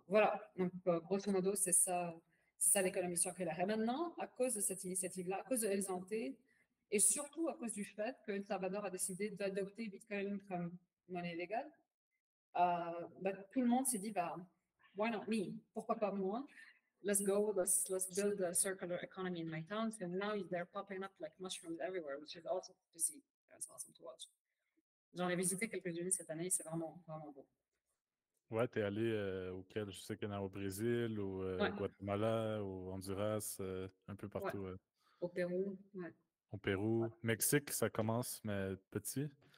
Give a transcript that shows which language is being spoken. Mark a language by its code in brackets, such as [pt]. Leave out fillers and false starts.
[fr] Voilà, donc grosso modo, c'est ça l'économie circulaire. Et maintenant, à cause de cette initiative-là, à cause de El Santé, et surtout à cause du fait que El Salvador a décidé d'adopter Bitcoin comme monnaie légale, bah, tout le monde s'est dit, bah, [en] why not me? [fr] Pourquoi pas moi? [en] Let's go, let's build a circular economy in my town. So now they're popping up like mushrooms everywhere, which is awesome to see. It's awesome to watch. [fr] J'en ai visité quelques-unes cette année, c'est vraiment, vraiment beau. Ouais, t'es allé auquel? Je sais qu'il y en a au Brésil, au Ouais, Guatemala, au Honduras, un peu ouais. partout. Au Pérou, ouais. Au Pérou. Mexique, ça commence, mais petit.